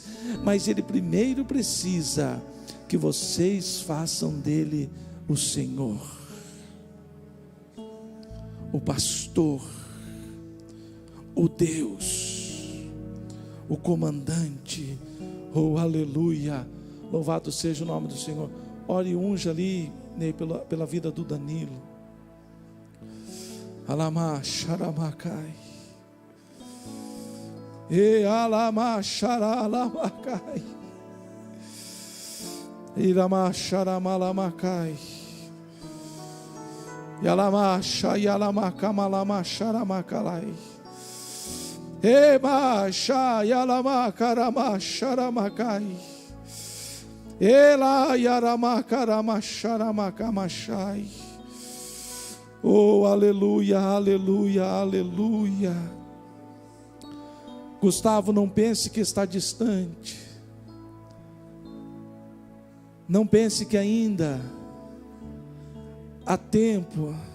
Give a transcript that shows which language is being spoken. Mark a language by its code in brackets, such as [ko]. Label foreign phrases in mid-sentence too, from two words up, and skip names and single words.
[pt] Mas Ele primeiro precisa que vocês façam dEle o Senhor, o pastor, o Deus, o comandante. Aleluia. Louvado seja o nome do Senhor. Ore e unja ali, né, pela vida do Danilo. Alama xaramakai. Alama xaralamakai. Irama xaramalamakai. Yalama xayalamacamalama xaramakalai. Ema xayalamacarama xaramakai. Ela yaramacarama xaramakamachai. Aleluia, aleluia, aleluia. Gustavo, não pense que está distante. Não pense que ainda há tempo.